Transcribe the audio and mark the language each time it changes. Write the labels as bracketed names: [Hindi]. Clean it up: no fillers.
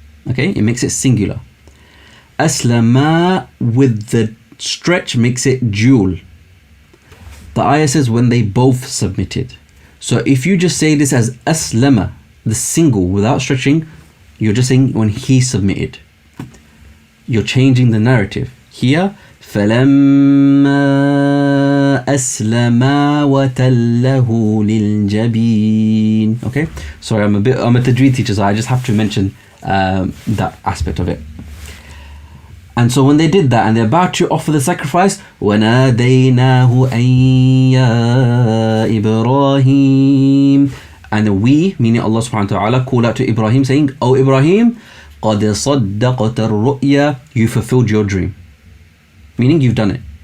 [English] Okay, it makes it singular. Aslama with the stretch makes it dual. The ayah says when they both submitted. So if you just say this as aslama, the single without stretching, you're just saying when he submitted. You're changing the narrative. [Arabic] Here, فَلَمَّا أَسْلَمَا وَتَلَّهُ لِلْجَبِينِ. [English] Okay, sorry, I'm a Tajweed teacher, so I just have to mention that aspect of it. And so when they did that and they're about to offer the sacrifice, [Arabic] وَنَادَيْنَاهُ أَن يَا إِبْرَاهِيمِ, [English] and we, meaning Allah subhanahu wa ta'ala, called out to Ibrahim saying, "O Ibrahim, [Arabic] قَدْ صَدَّقْتَ الرُّؤْيَا, [English] you fulfilled your dream." Meaning you've done it.